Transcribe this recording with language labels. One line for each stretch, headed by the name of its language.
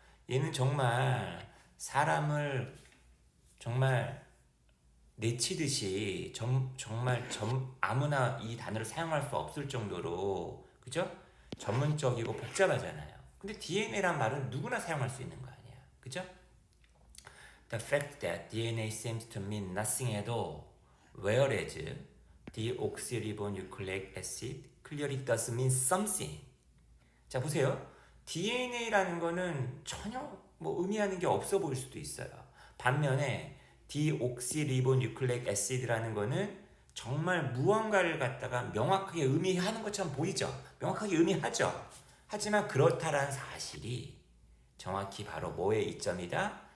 Korean: 얘는 정말 사람을 정말 내치듯이 정말 아무나 이 단어를 사용할 수 없을 정도로 그죠? 전문적이고 복잡하잖아요. 근데 DNA란 말은 누구나 사용할 수 있는 거 아니야. 그죠?
English: The fact that DNA seems to mean nothing at all, whereas deoxyribonucleic acid clearly does mean something.
Korean: 자 보세요. DNA라는 거는 전혀 뭐 의미하는 게 없어 보일 수도 있어요. 반면에 디옥시리보뉴클레익 애시드라는 거는 정말 무언가를 갖다가 명확하게 의미하는 것처럼 보이죠. 명확하게 의미하죠. 하지만 그렇다라는 사실이 정확히 바로 뭐의 이점이다?